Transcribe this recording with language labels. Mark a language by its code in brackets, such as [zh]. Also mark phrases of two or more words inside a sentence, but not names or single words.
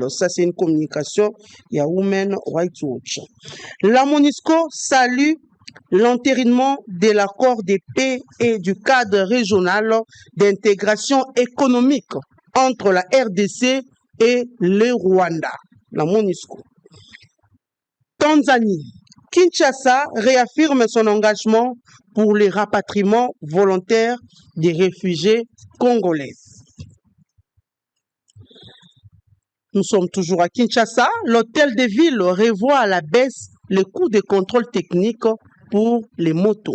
[fr] Ça, c'est une communication, il y a Women Rights Watch. La MONUSCO salue l'entérinement de l'accord de paix et du cadre régional d'intégration économique entre la RDC et le Rwanda, la MONUSCO. Tanzanie. Kinshasa réaffirme son engagement pour le rapatriement volontaire des réfugiés congolais. Nous sommes toujours à Kinshasa. L'hôtel de ville revoit à la baisse le coût de contrôle technique pour les motos.